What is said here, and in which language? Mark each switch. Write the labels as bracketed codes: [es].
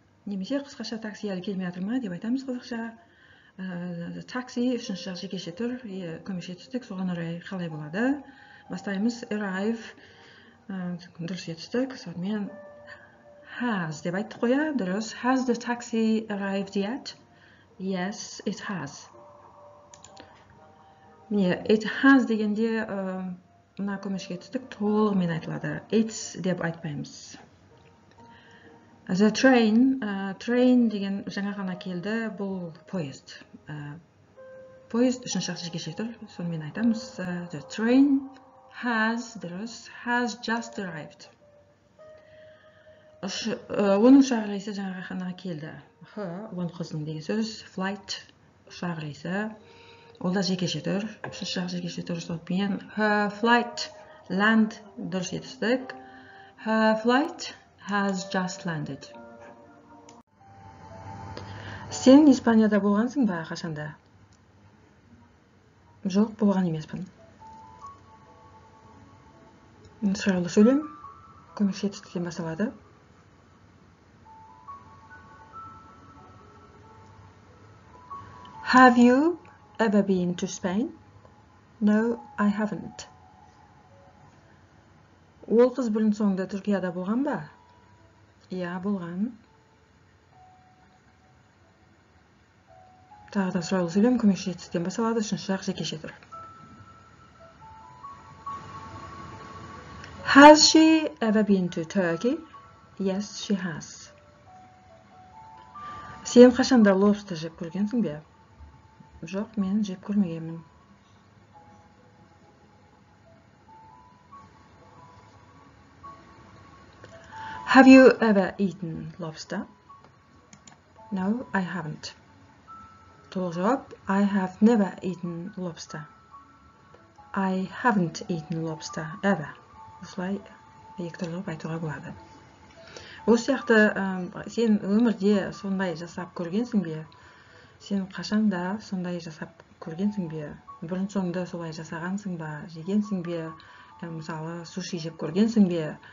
[kk] Немесе қысқаша такси әлі келмей жатыр ма деп айтамыз қазақша. Такси 3-ші шақ жекеше түр, көмекші етістік, соған орай қалай болады? Бастаймыз arrive, дұрыс етістік, сонымен has деп айттық қоя, дұрыс. [en] Has the taxi arrived yet? Yes, it has. [kk] Міне, [en] it has [kk] дегенде мына көмекші етістік толығымен айтылады. [en] It's [kk] деп айтпаймыз. [en] The train, [kk] train деген жаңа ғана келді, бұл поезд. Поезд 3-ші шақ жекеше түр, сонымен айтамыз. [en] The train has, [kk] дұрыс, [en] has just arrived. [kk] Оның ұшақ рейсі жаңа ғана келді. Оның қыздың деген сөз, flight, ұшақ рейсі. Ол да жекеше түр, 3-ші шақ жекеше түр, сонымен [en] her flight, [kk] land, дұрыс етістік. [en] Her flight has just landed. [kk] Сен Испанияда болғансың ба қашанда? Жоқ, болған емеспін. Сұраулы сөйлем. көмекші етістіктен басталады. [en] Have you ever been to Spain? No, I haven't. [kk] Ол қыз бұрын соңды Түркияда болған ба? Иә, болған. Тағы да сұраулы сөйлем көмекші етістіктен басталады, үшінші жақ жекеше тұр. [en] Has she ever been to Turkey? Yes, she has. [kk] Сен қашанда лобсты жеп көргенсің бе? Жоқ, мен жеп көрмегенмін. [en] Have you ever eaten lobster? No, I haven't. [kk] Толық жауап, [en] I have never eaten lobster. I haven't eaten lobster ever. [kk] Осылай екі түрлі айтуға болады. Осы сияқты сен өмірде сондай жасап көргенсің бе? Сен қашанда сондай жасап көргенсің бе? Бұрын соңды солай жасағансың ба? Жегенсің бе? Мысалы, суши жеп көргенсің бе?